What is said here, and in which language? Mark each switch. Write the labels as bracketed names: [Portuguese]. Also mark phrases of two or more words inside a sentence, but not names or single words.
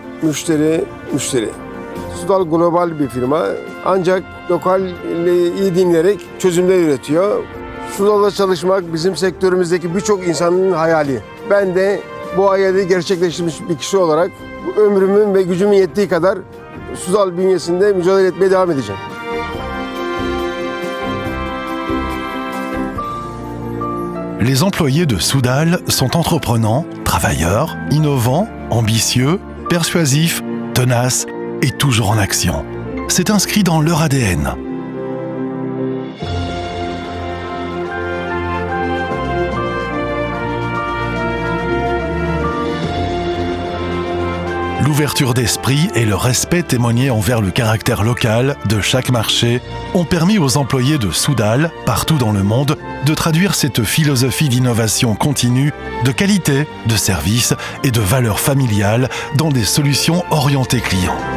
[Turkish] Soudal global bir firma ancak lokal iyi dinleyerek çözümler üretiyor. Soudal'da çalışmak bizim sektörümüzdeki birçok insanın hayali. Ben de bu hayali gerçekleştirmiş bir kişi olarak ömrümün ve gücümün yettiği kadar Soudal bünyesinde mücadele etmeye devam edeceğim. [French] Les employés de Soudal sont entreprenants, travailleurs, innovants, ambitieux, persuasifs, tenaces et toujours en action. C'est inscrit dans leur ADN. L'ouverture d'esprit et le respect témoigné envers le caractère local de chaque marché ont permis aux employés de Soudal, partout dans le monde, de traduire cette philosophie d'innovation continue, de qualité, de service et de valeur familiale dans des solutions orientées clients.